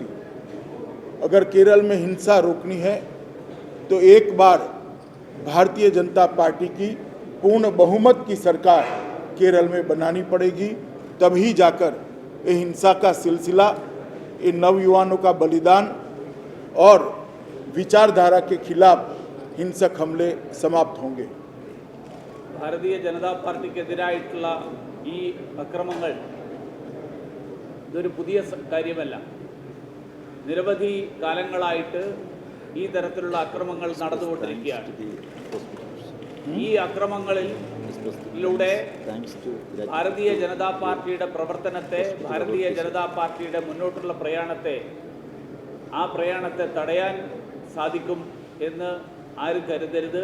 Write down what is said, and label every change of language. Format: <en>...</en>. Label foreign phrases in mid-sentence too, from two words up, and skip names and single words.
<hi>अगर केरल में हिंसा रोकनी है तो एक बार भारतीय जनता पार्टी की पूर्ण बहुमत की सरकार केरल में बनानी पड़ेगी, तभी जाकर ये हिंसा का सिलसिला, ये नवयुवानों का बलिदान और विचारधारा के खिलाफ हिंसक हमले समाप्त होंगे।</hi> <ml>ഭാരതീയ ജനതാ പാർട്ടിക്കെതിരായിട്ടുള്ള ഈ അക്രമങ്ങൾ ഇതൊരു പുതിയ കാര്യമല്ല. നിരവധി കാലങ്ങളായിട്ട് ഈ തരത്തിലുള്ള അക്രമങ്ങൾ നടന്നുകൊണ്ടിരിക്കുകയാണ്. ഈ അക്രമങ്ങളിലൂടെ ഭാരതീയ ജനതാ പാർട്ടിയുടെ പ്രവർത്തനത്തെ, ഭാരതീയ ജനതാ പാർട്ടിയുടെ മുന്നോട്ടുള്ള ആ പ്രയാണത്തെ തടയാൻ സാധിക്കും എന്ന് ആരും കരുതരുത്.</ml>